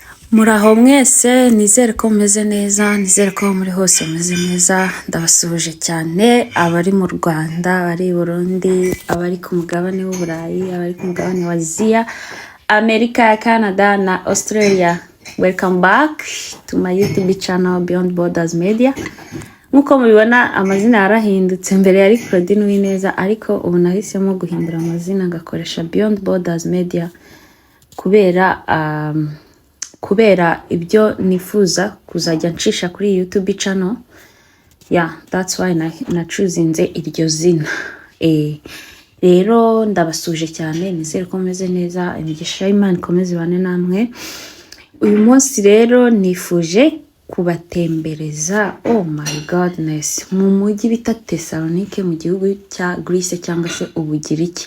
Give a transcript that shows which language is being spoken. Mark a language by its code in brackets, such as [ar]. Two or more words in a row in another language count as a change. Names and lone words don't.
[rw] Muraho mwese, nizere ko mumeze neza, nizere ko muri hose mumeze neza. Ndabasuhuje cyane abari mu Rwanda, abari i Burundi, abari ku mugabane w'Uburayi, abari ku mugabane wa Aziya, Amerika ya Canada na Australia. [en] Welcome back to my YouTube channel Beyond Borders Media. [rw] Nkuko mubibona amazina yarahindutse, mbere yari Claudine Uwineza, ariko ubu nahisemo guhindura amazina ngakoresha Beyond Borders Media kubera ibyo nifuza kuzajya ncisha kuri [en] YouTube channel. That's why [rw] nachuzinze iryo zina. Rero ndabasuje cyane, nizere ko meze neza, imigisha y'Imana ikomeze bane namwe. Uyu munsi rero nifuje kubatembereza, [en] oh my godness, [rw] mu mujyi bita Thessalonike mu gihugu cya Greece cyangwa se Ubugiriki.